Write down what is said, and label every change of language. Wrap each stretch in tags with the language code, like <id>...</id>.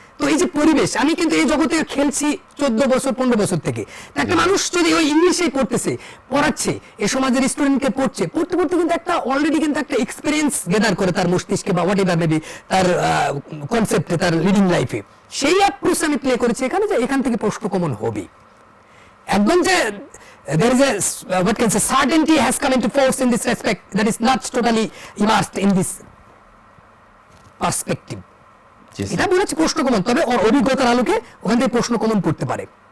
<bn>তো এই যে পরিবেশ, আমি কিন্তু এই জগতে খেলছি 14 বছর 15 বছর থেকে। তো একটা মানুষ যদি ওই ইংলিশেই পড়তেছে, পড়াচ্ছে, এই সমাজের স্টুডেন্টকে পড়তে পড়তে কিন্তু একটা অলরেডি কিন্তু একটা এক্সপিরিয়েন্স গেদার করে তার মস্তিষ্কে বা হোয়াট এভার মেবি তার কনসেপ্টে, তার লিডিং লাইফে। সেই অ্যাপ্রোচ আমি প্লে করেছি এখানে যে এখান থেকে প্রশ্ন কমন হবে। একদম যে</bn> <en>there is a what can say certainty has come into force in this respect that is not totally immersed in this perspective.</en> <bn>জি এটা স্যার। বলেছি প্রশ্ন কমন, তবে ওর অভিজ্ঞতার আলোকে ওখান থেকে প্রশ্ন কমন পড়তে পারে।</bn>